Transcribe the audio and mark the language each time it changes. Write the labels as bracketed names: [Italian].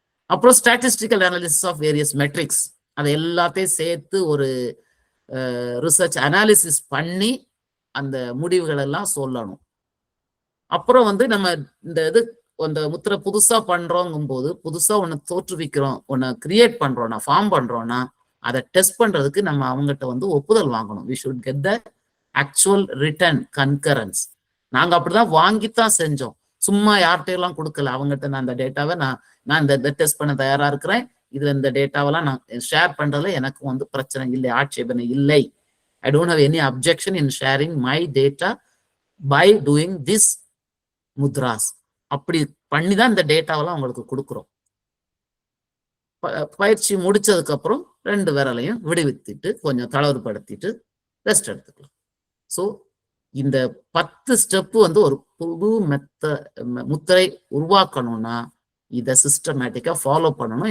[Tamil] அப்புறம் [English] statistical analysis of various metrics, [Tamil] அதை எல்லாத்தையும் சேர்த்து ஒரு ரிசர்ச் அனாலிசிஸ் பண்ணி அந்த முடிவுகள் எல்லாம் சொல்லணும். அப்புறம் வந்து நம்ம இந்த இது அந்த முத்திரை புதுசா பண்றோங்கும் போது, புதுசா ஒண்ணு தோற்றுவிக்கிறோம், ஒண்ணு கிரியேட் பண்றோம்னா, ஃபார்ம் பண்றோம்னா, அதை டெஸ்ட் பண்றதுக்கு நம்ம அவங்ககிட்ட வந்து ஒப்புதல் வாங்கணும். [English] we should get the actual written concurrence. [Tamil] நாங்க அப்படிதான் வாங்கித்தான் செஞ்சோம், சும்மா யார்கிட்டையெல்லாம் கொடுக்கல. அவங்ககிட்ட நான் இந்த டேட்டாவை நான் இந்த டெஸ்ட் பண்ண தயாரா இருக்கிறேன், இதுல இந்த டேட்டாவெல்லாம் நான் ஷேர் பண்றதுல எனக்கு வந்து பிரச்சனை இல்லை, ஆட்சேபனை இல்லை [English] I don't have any objection in sharing my data by doing this mudras. [Tamil] அப்படி பண்ணிதான் இந்த டேட்டாவெல்லாம் உங்களுக்கு கொடுக்குறோம். பயிற்சி முடிச்சதுக்கு அப்புறம் 2 விரலையும் விடுவித்துட்டு கொஞ்சம் தளர்வுபடுத்திட்டு ரெஸ்ட் எடுத்துக்கலாம். ஸோ இந்த 10 ஸ்டெப் வந்து ஒரு புது முத்திரை உருவாக்கணும்னா இதை சிஸ்டமேட்டிக்கா ஃபாலோ பண்ணணும்.